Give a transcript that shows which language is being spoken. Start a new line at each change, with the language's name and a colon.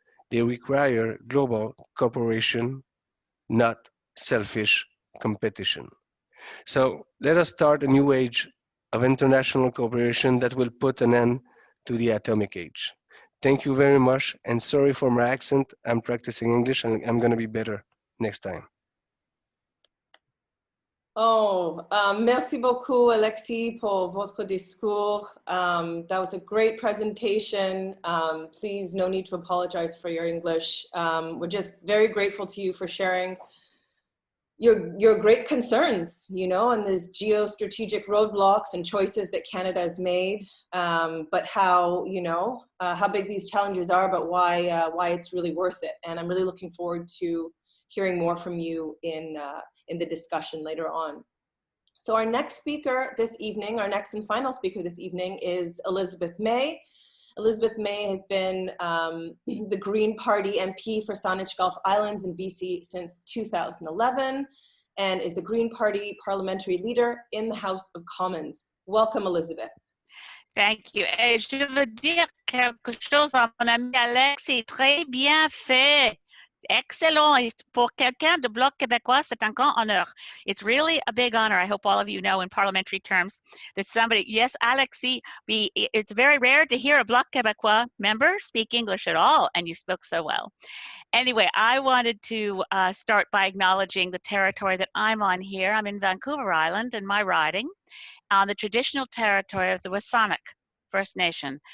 English: They require global cooperation, not selfish competition. So let us start a new age of international cooperation that will put an end to the atomic age. Thank you very much, and sorry for my accent. I'm practicing English and I'm going to be better next time.
French: Oh, merci beaucoup, Alexis, pour votre discours.
English: That was a great presentation. Please, no need to apologize for your English. We're just very grateful to you for sharing your great concerns, you know, and these geostrategic roadblocks and choices that Canada has made, but how, you know, how big these challenges are, but why it's really worth it. And I'm really looking forward to hearing more from you in the discussion later on. So our next speaker this evening, our next and final speaker this evening is Elizabeth May. Elizabeth May has been the Green Party MP for Saanich Gulf Islands in BC since 2011 and is the Green Party parliamentary leader in the House of Commons. Welcome, Elizabeth. Thank you.
French: Et je veux dire quelque chose à mon ami Alexis, très bien fait. Excellent. Pour quelqu'un de Bloc Québécois, c'est un grand honneur.
English: It's really a big honor. I hope all of you know in parliamentary terms that somebody, yes, Alexis, it's very rare to hear a Bloc Québécois member speak English at all, and you spoke so well. Anyway, I wanted to start by acknowledging the territory that I'm on here. I'm in Vancouver Island in my riding on the traditional territory of the Wasanic First Nation.